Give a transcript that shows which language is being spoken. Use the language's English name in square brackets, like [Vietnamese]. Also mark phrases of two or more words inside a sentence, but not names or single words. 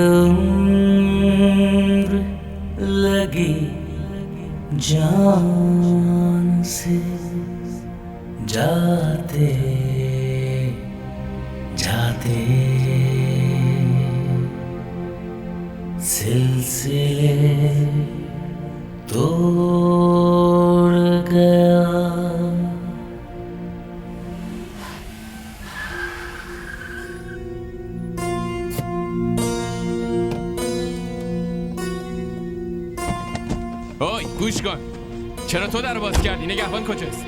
[Urdu] उम्र लगी जान से जाते जाते सिलसिले तोड़ गया। [Persian] اوی گوش کن. چرا تو در باز کردی؟ نگهبان کجاست؟